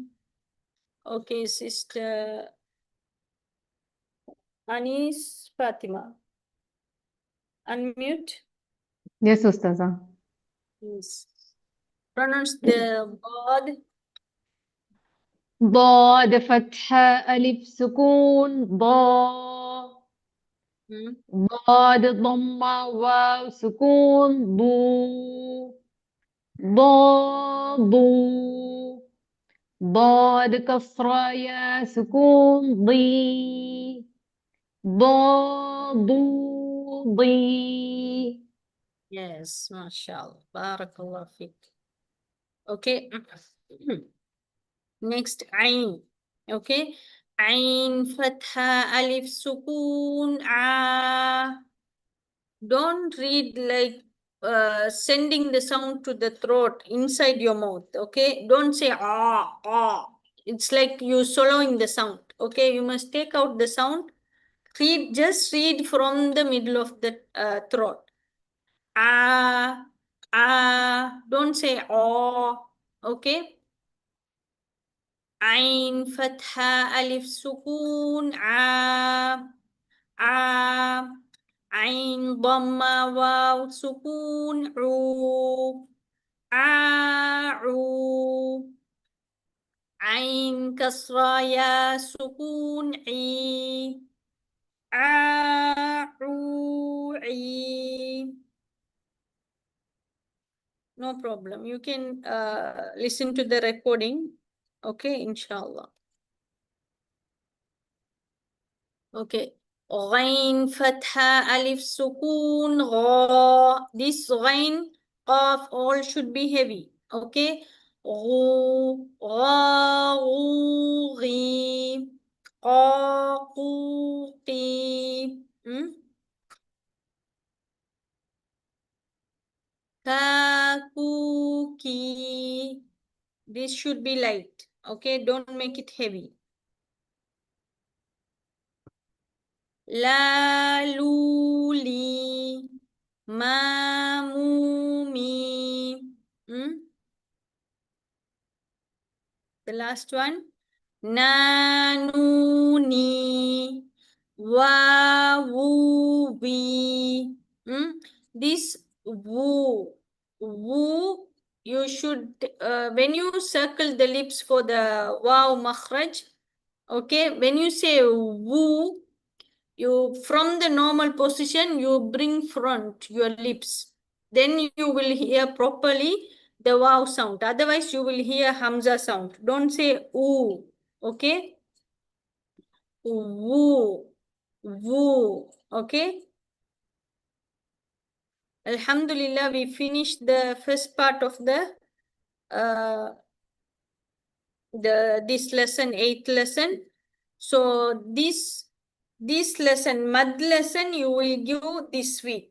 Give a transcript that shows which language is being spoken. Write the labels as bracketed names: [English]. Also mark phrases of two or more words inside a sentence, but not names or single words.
[English] Okay, sister Anis Fatima. Unmute. Yes, Ustaza. Yes. Pronounce the God. [Arabic] ضاد فتحة ألف سكون ضاد ضمة واو سكون ضو ضاد كسرة يا سكون ضي. [English] Yes, mashallah. [Arabic] بارك الله فيك. [English] Okay. Next, Ain. Okay. [Arabic] عين، فتحة، ألف، سكون، أ. [English] Don't read like sending the sound to the throat inside your mouth. Okay, don't say ah ah. It's like you swallowing the sound. Okay, you must take out the sound. Just read from the middle of the throat. Ah ah. Don't say oh. Okay. [Arabic] عين فتحة ألف سكون أ. عين ضمة واو سكون عو. عين كسرة ياء سكون عي. I. [English] No problem. You can listen to the recording. Okay, inshallah. Okay. [Arabic] غين، فتحة، ألف، سكون، غا. [English] This ghain, qaf, all should be heavy. [Arabic] Okay. غُ، غَ، غُ، غِ. قَ، قُ، قِ. كَ، كُ، كِ. [English] This should be light. Okay. Don't make it heavy. [Arabic] لَ، لُ، لِ. مَ، مُ، مِ. [English] The last one. [Arabic] نَ، نُ، نِ. وَ، وُ، وِ. [English] This wu, you should, when you circle the lips for the wow makhraj, okay, when you say wu, you from the normal position, you bring front your lips. Then you will hear properly the wow sound. Otherwise, you will hear hamza sound. Don't say oo. Okay? Woo. Woo. Okay? Alhamdulillah, we finished the first part of uh, this lesson, 8th lesson. So this lesson, mad lesson, you will give this week.